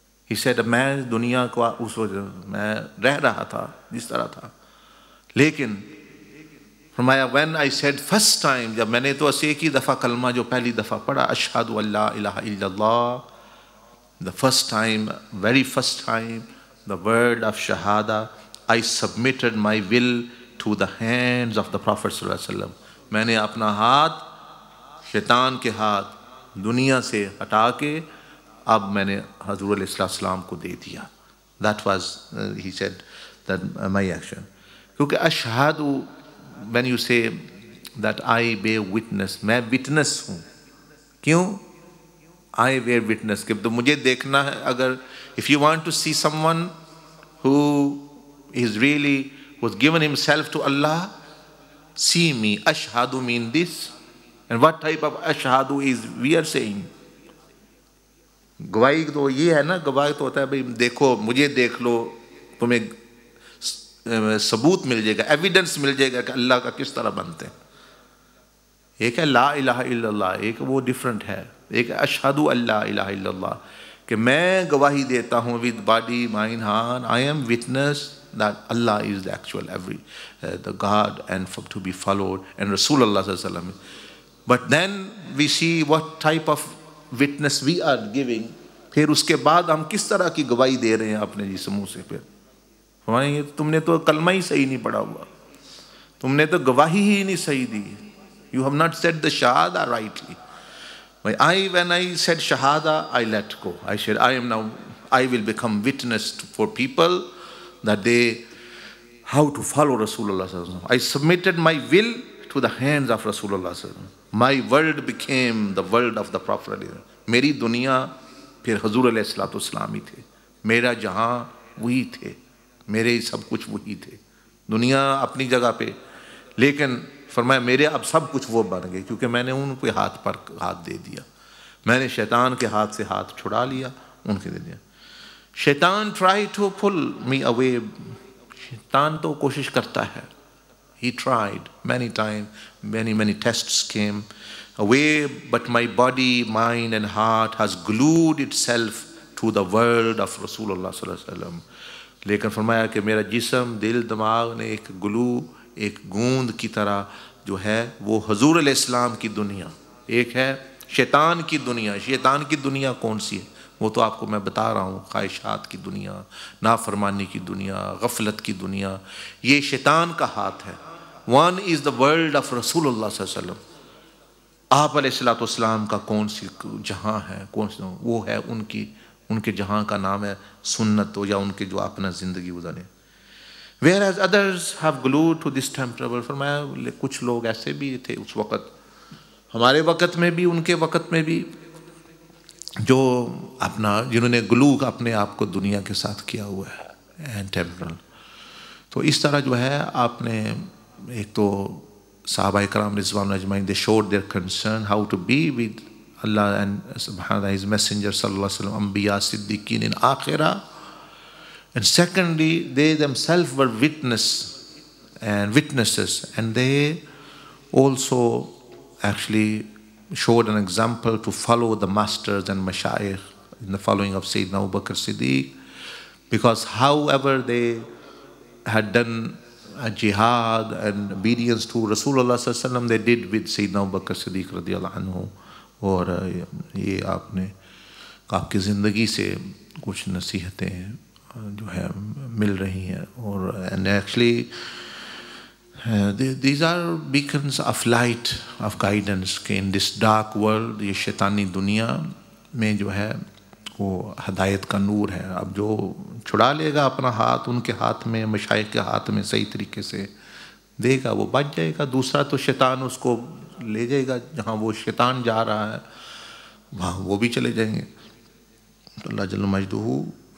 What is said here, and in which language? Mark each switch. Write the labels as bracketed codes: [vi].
[en] He said [ur] میں دنیا کو اس وقت میں رہ رہا تھا جس طرح تھا, لیکن فرمایا [en] when I said first time, [ur] جب میں نے تو ایک ہی دفعہ کلمہ جو پہلی دفعہ پڑھا, [ar] اشہد ان لا الہ الا اللہ, [en] the first time, very first time, the word of shahada, I submitted my will to the hands of the Prophet صلی اللہ علیہ وسلم. [ur] میں نے اپنا ہاتھ شیطان کے ہاتھ دنیا سے ہٹا کے اب میں نے حضور علیہ السلام کو دے دیا. [en] That was, he said, that my action. [ur] کیونکہ اشہد, [en] when you say that I bear witness, میں witness ہوں. [ur] کیوں؟ [en] I bear witness. [ur] کہ تو مجھے دیکھنا ہے, اگر [en] if you want to see someone who is really, who's given himself to Allah, see me. Ashhadu mean this. And what type of ashhadu is we are saying? [ur] گواہی تو یہ ہے نا, گواہی تو ہوتا ہے بھئی دیکھو, مجھے دیکھ لو, تمہیں ثبوت مل جائے گا, ایویڈنس مل جائے گا کہ اللہ کا کس طرح بنتے ہیں. ایک ہے لا الہ الا اللہ, ایک وہ ڈیفرنٹ ہے. ایک اشہد ان لا الہ الا اللہ, کہ میں گواہی دیتا ہوں [en] with body, mind, heart, I am witness that Allah is the actual the God and to be followed, and Rasulullah sallallahu alaihi wasallam. But then we see what type of witness we are giving. [ur] پھر اس کے بعد ہم کس طرح کی گواہی دے رہے ہیں اپنے جسموں سے. پھر فرمائیں تم نے تو کلمہ ہی صحیح نہیں پڑھا ہوا, تم نے تو گواہی ہی نہیں صحیح دی. [en] You have not said the shahada rightly. When I said shahada, I let go. I said, I will become witness for people that they, how to follow Rasulullah sallallahu alaihi wasallam. I submitted my will to the hands of Rasulullah sallallahu alaihi wasallam. My world became the world of the Prophet. [ur] میری دنیا پھر حضور علیہ الصلوۃ والسلام ہی تھے, میرا جہاں وہی تھے, میرے سب کچھ وہی تھے. دنیا اپنی جگہ پہ, لیکن فرمایا میرے اب سب کچھ وہ بن گئے, کیونکہ میں نے ان کے ہاتھ پر ہاتھ دے دیا. میں نے شیطان کے ہاتھ سے ہاتھ چھڑا لیا, ان کے دے دیا. [en] شیطان try to pull me away. [ur] شیطان تو کوشش کرتا ہے. [en] He tried many times, many tests came away, but my body, mind and heart has glued itself to the word of Rasulullah sallallahu alaihi wasallam. [ur] لیکن فرمایا کہ میرا جسم, دل, دماغ نے ایک گلو, ایک گوند کی طرح جو ہے وہ حضور علیہ السلام کی دنیا. ایک ہے شیطان کی دنیا. شیطان کی دنیا کون سی ہے؟ وہ تو آپ کو میں بتا رہا ہوں, خواہشات کی دنیا, نافرمانی کی دنیا, غفلت کی دنیا. یہ شیطان کا ہاتھ ہے. [en] One is the world of رسول اللہ صلی اللہ علیہ وسلم. [ur] آپ علیہ الصلوۃ والسلام کا کون سی جہاں ہے, کون سی, وہ ہے ان کے جہاں کا نام ہے سنت, ہو یا ان کے جو اپنا زندگی گزارے. [en] Whereas others have glued to this temporal. [ur] فرمایا کچھ لوگ ایسے بھی تھے اس وقت, ہمارے وقت میں بھی, ان کے وقت میں بھی, جو اپنا, جنہوں نے گلو اپنے آپ کو دنیا کے ساتھ کیا ہوا ہے, [en] and temporal. [ur] تو اس طرح جو ہے آپ نے ایک تو صحابہ کرام رضوان اجمعین, [en] they showed their concern how to be with Allah and subhanallah, his messenger sallallahu alaihi wasallam, anbiya, siddiqeen in akhirah. And secondly, they themselves were witnesses, and they also actually showed an example to follow the masters and mashayikh in the following of Sayyidina Abu Bakr Siddiq, because however they had done a jihad and obedience to Rasulullah sallallahu alaihi wasallam, they did with Sayyidina Abu Bakr Siddiq radiyallahu anhu. [ur] اور یہ آپ نے آپ کی زندگی سے کچھ نصیحتیں جو ہے مل رہی ہیں. [en] اور and actually these are beacons of light, of guidance, کہ in this dark world, [ur] یہ شیطانی دنیا میں جو ہے وہ ہدایت کا نور ہے. اب جو چھڑا لے گا اپنا ہاتھ ان کے ہاتھ میں, مشائخ کے ہاتھ میں صحیح طریقے سے دے گا, وہ بچ جائے گا. دوسرا تو شیطان اس کو لے جائے گا, جہاں وہ شیطان جا رہا ہے وہاں وہ بھی چلے جائیں گے. اللہ جل مجدہ